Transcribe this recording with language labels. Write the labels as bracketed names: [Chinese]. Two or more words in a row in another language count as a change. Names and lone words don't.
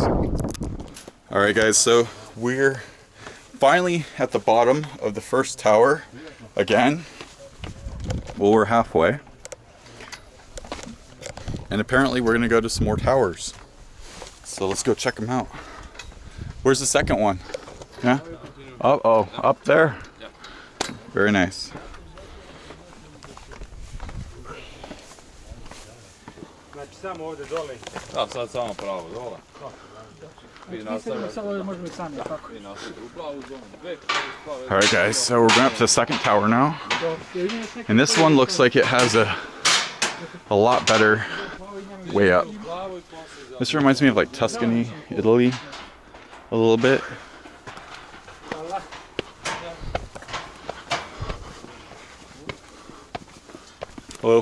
[English] All right guys, so we're finally at the bottom of the first tower again. Well, we're halfway. And apparently we're gonna go to some more towers. So let's go check them out. Where's the second one? Yeah? Oh, up there? Very nice. [Croatian] Znači samo ovdje dole. Da, sad samo pravo dole. Vi nastavite. Samo možemo i sami, tako. Vi nastavite u plavu zonu. [English] All right guys, so we're going up to the second tower now. And this one looks like it has a lot better way up. This reminds me of like Tuscany, Italy, a little bit. Hello.